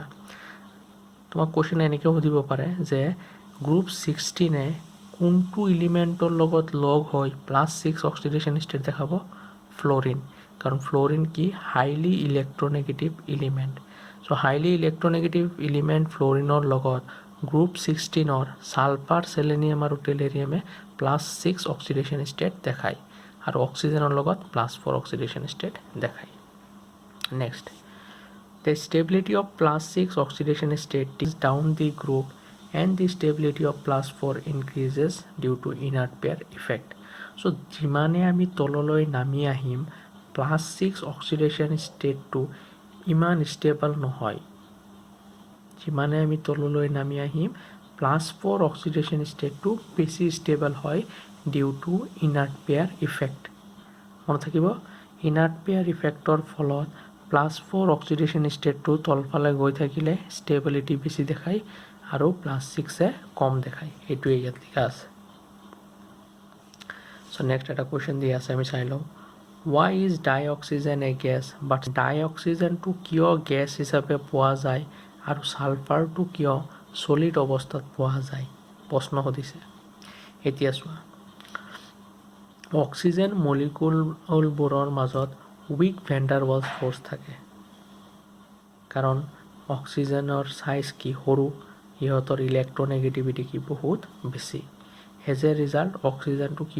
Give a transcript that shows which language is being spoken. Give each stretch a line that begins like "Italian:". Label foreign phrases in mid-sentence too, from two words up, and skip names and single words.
Assamese: তোমাক কুৱেশ্যন এনেকৈ সুধিব পাৰে যে গ্ৰুপ 16এ কোনটো এলিমেণ্টৰ লগত লগ হৈ +6
English: oxidation state
Assamese: দেখাব ফ্ল'ৰিন কাৰণ ফ্ল'ৰিন কি
English: highly electronegative element so highly electronegative element
Assamese: ফ্ল'ৰিনৰ লগত গ্ৰুপ 16ৰ ছালফাৰ চেলেনিয়াম আৰু টেলেৰিয়ামে +6
English: oxidation state
Assamese: দেখায় আৰু অক্সিজেনৰ লগত +4
English: oxidation state
Assamese: দেখায় নেক্সট
English: the stability of +6 oxidation state is down the group and the stability of +4 increases due to inert pair effect
Assamese: so যিমানে আমি তললৈ নামি আহিম +6
English: oxidation state
Assamese: ইমান ষ্টেবল নহয় যিমানে আমি তললৈ নামি আহিম +4
English: oxidation state
Assamese: বেছি ষ্টেবল হয়
English: due to inert pair effect
Assamese: মনত থাকিব
English: inert pair effect
Assamese: ফলত +4
English: oxidation state
Assamese: তলফালে গৈ থাকিলে ষ্টেবিলিটি বেছি দেখায় আৰু +6এ কম দেখায় এইটোৱে ইয়াত লিখা আছে
English: so next
Assamese: এটা কুৱেশ্যন দিয়া আছে আমি চাই লওঁ
English: why is dioxygen a gas but
Assamese: ডাইঅক্সিজেনটো কিয় গেছ হিচাপে পোৱা যায় আৰু ছালফাৰটো কিয় চলিড অৱস্থাত পোৱা যায় প্ৰশ্ন সুধিছে এতিয়া চোৱা অক্সিজেন মলিকুলবোৰৰ মাজত
English: weak van der Waals force
Assamese: থাকে কাৰণ অক্সিজেনৰ চাইজ কি সৰু ইহঁতৰ ইলেক্ট্ৰনেগেটিভিটি কি বহুত বেছি
English: as a result
Assamese: অক্সিজেনটো কি